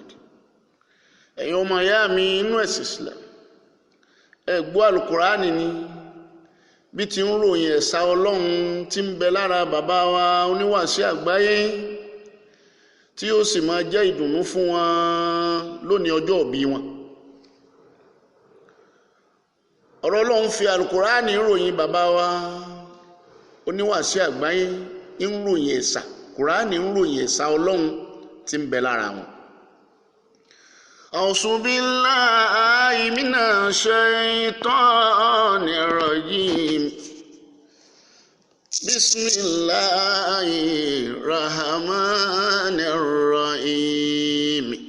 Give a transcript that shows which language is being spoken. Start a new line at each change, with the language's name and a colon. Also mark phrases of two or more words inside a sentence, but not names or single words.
Yoruba: Ẹ̀yin ọmọ ìyá mi inú ẹ̀sìn Islam, ẹ gbọ́ Al-Qur'ani ni bí ti ń ròyìn ẹ̀sà Ọlọ́run tí ń bẹ lára bàbá wa oníwàásí àgbáyé tí ó sì máa jẹ́ ìdùnnú fún wọn lónìí ọjọ́ ìbí wọn. Ọ̀rọ̀ Ọlọ́run fi Al-Qur'ani ròyìn bàbá wa oníwàásí àgbáyé, ń ròyìn ẹ̀sà Qur'ani, ń ròyìn ẹ̀sà Ọlọ́run tí ń bẹ lára wọn.
Arabic: أعوذ بالله من الشيطان الرجيم بسم الله الرحمن الرحيم